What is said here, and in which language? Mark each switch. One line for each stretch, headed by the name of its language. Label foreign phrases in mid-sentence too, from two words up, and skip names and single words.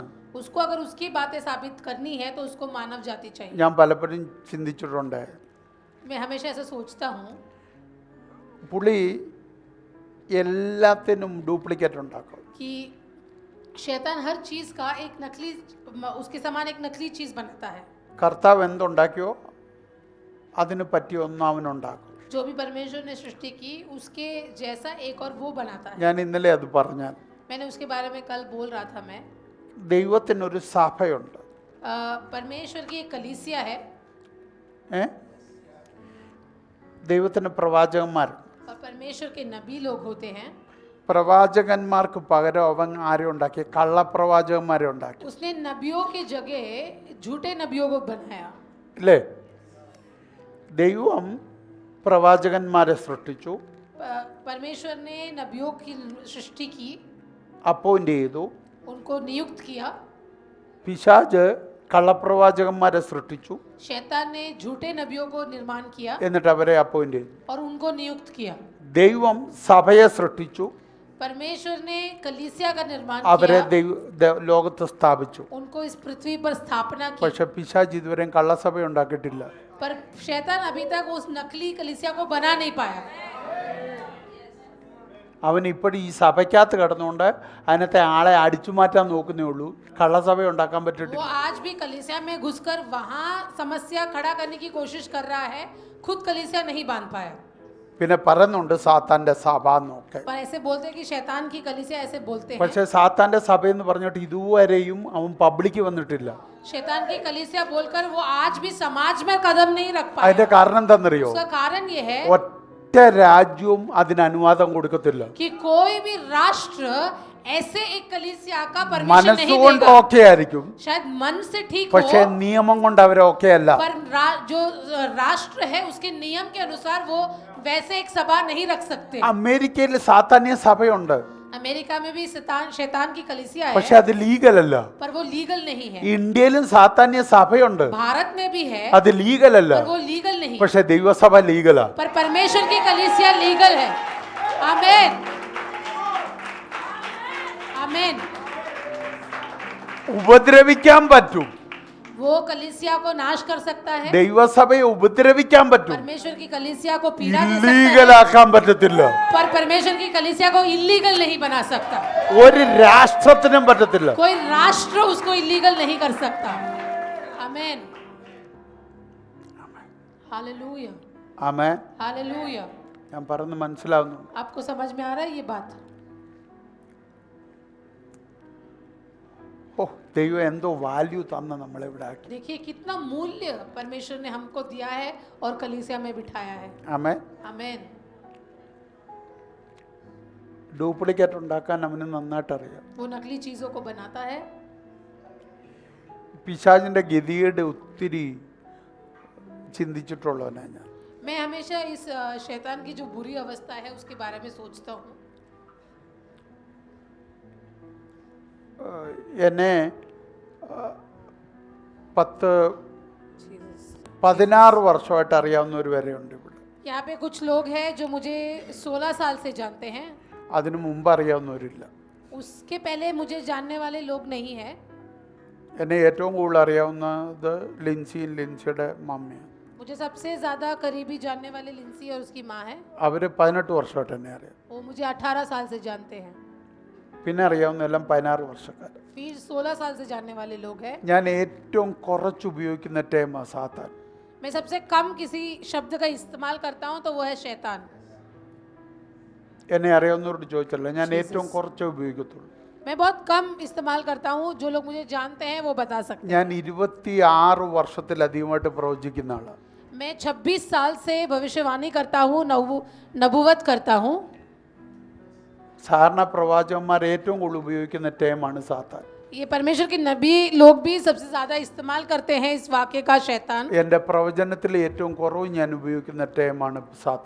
Hindi: उसको अगर उसकी बातें साबित करनी है तो उसको मानव जाति चाहिए.
Malayalam: ഞാൻ പലപ്പോഴും ചിന്തിച്ചിട്ടുണ്ട്.
Hindi: मैं हमेशा ऐसा सोचता हूँ
Malayalam: പുള്ളി എല്ലാത്തിനും ഡ്യൂപ്ലിക്കേറ്റ് ഉണ്ടാക്കും.
Hindi: कि शैतान हर चीज का एक नकली उसके समान एक नकली चीज बनाता है.
Malayalam: കർത്താവ് എന്തുണ്ടാക്കിയോ അതിന് പറ്റിയ ഒന്നും അവനുണ്ടാക്കും.
Hindi: जो भी परमेश्वर ने सृष्टि की उसके जैसा एक और वो बनाता है.
Malayalam: ഞാൻ ഇന്നലെ അത് പറഞ്ഞാൽ
Hindi: मैंने उसके बारे में कल बोल रहा था. मैं
Malayalam: ദൈവത്തിനൊരു സഭയുണ്ട്.
Hindi: परमेश्वर की एक कलीसिया है.
Malayalam: ദൈവത്തിന് പ്രവാചകന്മാരുണ്ട്.
Hindi: और परमेश्वर के नबी लोग होते हैं.
Malayalam: പ്രവാചകന്മാർക്ക് പകരം അവൻ ആരെ ഉണ്ടാക്കി? കള്ളപ്രവാചകന്മാരെ ഉണ്ടാക്കി.
Hindi: उसने नबियों की जगह झूठे नबियों को बनाया.
Malayalam: അല്ലേ? ദൈവം പ്രവാചകന്മാരെ സൃഷ്ടിച്ചു,
Hindi: परमेश्वर ने नबियों की सृष्टि की,
Malayalam: അപ്പോയിന്റ് ചെയ്തു.
Hindi: उनको नियुक्त किया.
Malayalam: പിശാച് കള്ളപ്രവാചകന്മാരെ സൃഷ്ടിച്ചു,
Hindi: शैतान ने झूठे नबियों को निर्माण किया
Malayalam: എന്നിട്ട് അവരെ അപ്പോയിന്റ് ചെയ്തു.
Hindi: और उनको नियुक्त किया.
Malayalam: ദൈവം സഭയെ സൃഷ്ടിച്ചു,
Hindi: परमेश्वर ने कलीसिया का निर्माण
Malayalam: അവരെ
Hindi: किया,
Malayalam: ലോകത്ത് സ്ഥാപിച്ചു.
Hindi: उनको इस पृथ्वी पर स्थापना की.
Malayalam: പക്ഷെ പിശാച് ഇതുവരെയും കള്ളസഭ ഉണ്ടാക്കിയിട്ടില്ല.
Hindi: पर शैतान अभी तक उस नकली कलीसिया को बना नहीं पाया.
Malayalam: അവൻ ഇപ്പോഴും ഈ സഭയ്ക്കകത്ത് കിടന്നുകൊണ്ട് അതിനകത്തെ ആളെ അടിച്ചു മാറ്റാൻ നോക്കുന്നേ ഉള്ളൂ. കള്ളസഭ ഉണ്ടാക്കാൻ
Hindi: वो
Malayalam: പറ്റിയിട്ടില്ല.
Hindi: आज भी कलीसिया में घुसकर वहां समस्या खड़ा करने की कोशिश कर रहा है. खुद कलीसिया नहीं बांध पाया.
Malayalam: പിന്നെ പറയുന്നുണ്ട് സാത്താൻ്റെ സഭ എന്നൊക്കെ.
Hindi: पर ऐसे बोलते हैं कि शैतान की कलीसिया, ऐसे बोलते हैं।
Malayalam: പക്ഷേ സാത്താൻ്റെ സഭയെന്ന് പറഞ്ഞിട്ട് ഇതുവരെയും അവൻ പബ്ലിക്ക് വന്നിട്ടില്ല.
Hindi: शैतान की कलीसिया बोलकर वो आज भी समाज में कदम नहीं रख पाया।
Malayalam: അതിന്റെ കാരണം എന്താണെന്നറിയോ?
Hindi: उसका कारण ये है
Malayalam: ഒറ്റ രാജ്യവും അതിന് അനുവാദം കൊടുക്കത്തില്ല.
Hindi: कि कोई भी राष्ट्र ऐसे एक कलीसिया का परमिशन नहीं
Malayalam: മനസ്സുകൊണ്ട്
Hindi: देगा।
Malayalam: ഓക്കെ ആയിരിക്കും,
Hindi: शायद मन से ठीक हो,
Malayalam: പക്ഷേ നിയമം കൊണ്ട് അവർ ഓക്കെ അല്ല.
Hindi: पर जो राष्ट्र है उसके नियम के अनुसार वो वैसे एक सभा नहीं रख सकते।
Malayalam: അമേരിക്കയിൽ സാത്താന്യ സഭയുണ്ട്,
Hindi: अमेरिका में भी शैतान की कलीसिया
Malayalam: പക്ഷെ
Hindi: है,
Malayalam: അത് ലീഗൽ അല്ല.
Hindi: पर वो लीगल नहीं है।
Malayalam: ഇന്ത്യയിലും സാത്താന്യ സഭയുണ്ട്,
Hindi: भारत में भी है,
Malayalam: അത് ലീഗൽ അല്ല.
Hindi: पर वो लीगल नहीं,
Malayalam: പക്ഷെ ദൈവസഭ ലീഗലാ.
Hindi: पर परमेश्वर की कलीसिया लीगल है। आमीन, आमीन।
Malayalam: ഉപദ്രവിക്കാൻ പറ്റും,
Hindi: वो कलीसिया को नाश कर सकता है,
Malayalam: ദൈവസഭയെ ഉപദ്രവിക്കാൻ പറ്റും,
Hindi: परमेश्वर की कलीसिया को पीड़ा दे सकता है,
Malayalam: ഇല്ലീഗലാക്കാൻ പറ്റത്തില്ല.
Hindi: पर परमेश्वर की कलीसिया को इलीगल नहीं बना सकता।
Malayalam: ഒരു രാഷ്ട്രത്തിനും പറ്റത്തില്ല.
Hindi: कोई राष्ट्र उसको इलीगल नहीं कर सकता। आमीन, हालेलुया,
Malayalam: ആമേൻ.
Hindi: हालेलुया।
Malayalam: ഞാൻ പറഞ്ഞു മനസ്സിലാവുന്നു.
Hindi: आपको समझ में आ रहा है ये बात?
Malayalam: ഓ, ദൈവം എന്തോ വാല്യൂ തന്ന നമ്മളെ ഇവിടെ ആക്കി.
Hindi: देखिए कितना मूल्य परमेश्वर ने हमको दिया है और कलीसिया में बिठाया है।
Malayalam: ആമേൻ.
Hindi: आमीन।
Malayalam: ഡ്യൂപ്ലിക്കേറ്റ് ഉണ്ടാക്കാൻ അവന് നന്നായിട്ട് അറിയാം.
Hindi: वो नकली चीजों को बनाता है।
Malayalam: പിശാചിന്റെ ഗതിയുടെ ഒത്തിരി ചിന്തിച്ചിട്ടുള്ളവനാണ് ഞാൻ.
Hindi: मैं हमेशा इस शैतान की जो बुरी अवस्था है उसके बारे में सोचता हूँ।
Malayalam: എന്നെ 16 വർഷമായിട്ട് അറിയാവുന്നവർ വരെ ഉണ്ട് ഇവിടെ.
Hindi: यहाँ पे कुछ लोग हैं जो मुझे 16 साल से जानते हैं।
Malayalam: അതിനു മുമ്പ് അറിയാവുന്നവരില്ല.
Hindi: उसके पहले मुझे जानने वाले लोग नहीं हैं।
Malayalam: എന്നെ ഏറ്റവും കൂടുതൽ അറിയാവുന്നത് ലിൻസിയുടെ മമ്മിയാണ്.
Hindi: मुझे सबसे ज़्यादा करीबी जानने वाले लिंसी और उसकी माँ है।
Malayalam: അവർ 18 വർഷമായിട്ട് എന്നെ അറിയാം.
Hindi: वो मुझे 18 साल से जानते हैं।
Malayalam: പിന്നെ അറിയാവുന്ന എല്ലാം 16 വർഷക്കാർ.
Hindi: फिर 16 साल से जानने वाले लोग हैं।
Malayalam: ഞാൻ ഏറ്റവും കുറച്ച് ഉപയോഗിക്കുന്ന ടേമാ സാത്താൻ.
Hindi: मैं सबसे कम किसी शब्द का इस्तेमाल करता हूँ तो वो है शैतान।
Malayalam: എന്നെ അറിയാവുന്നവരോട് ചോദിച്ചല്ലോ, ഞാൻ ഏറ്റവും കുറച്ചേ ഉപയോഗിക്കത്തുള്ളൂ.
Hindi: मैं बहुत कम इस्तेमाल करता हूँ, जो लोग मुझे जानते हैं वो बता सकते हैं।
Malayalam: ഞാൻ 26 വർഷത്തിലധികമായിട്ട് പ്രവചിക്കുന്ന ആളാണ്.
Hindi: मैं 26 साल से भविष्यवाणी करता हूँ, नबूवत करता हूँ।
Malayalam: സാധാരണ പ്രവാചകന്മാർ ഏറ്റവും കൂടുതൽ ഉപയോഗിക്കുന്ന ടേമാണ് സാത്താൻ.
Hindi: ये परमेश्वर के नबी लोग भी सबसे ज़्यादा इस्तेमाल करते हैं इस वाक्य का शैतान।
Malayalam: എൻ്റെ പ്രവചനത്തിൽ ഏറ്റവും കുറവ് ഞാൻ ഉപയോഗിക്കുന്ന ടേമാണ് സാത്താൻ.